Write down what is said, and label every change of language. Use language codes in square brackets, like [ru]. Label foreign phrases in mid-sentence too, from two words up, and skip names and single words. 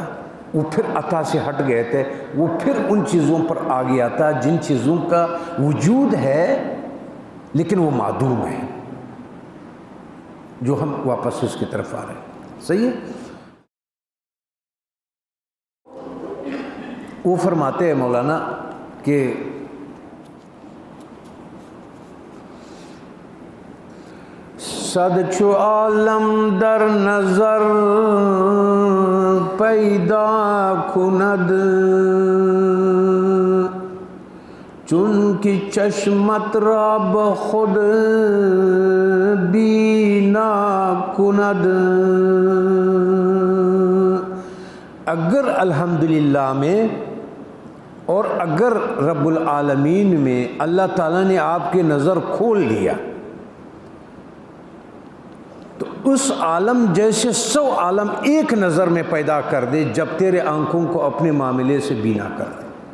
[ur] وہ پھر عطا سے ہٹ گئے تھے، وہ پھر ان چیزوں پر آ گیا تھا جن چیزوں کا وجود ہے لیکن وہ معدوم ہے، جو ہم واپس اس کی طرف آ رہے ہیں۔ صحیح ہے؟ وہ فرماتے ہیں مولانا کہ [fa] صد چو عالم در نظر پیدا کند چون کی چشمت را بخود بینا کند۔ [ur] اگر الحمدللہ میں اور اگر [ar] رب العالمین [ur] میں اللہ تعالیٰ نے آپ کی نظر کھول دیا تو اس عالم جیسے 100 عالم ایک نظر میں پیدا کر دے جب تیرے آنکھوں کو اپنے معاملے سے بینا کر دے،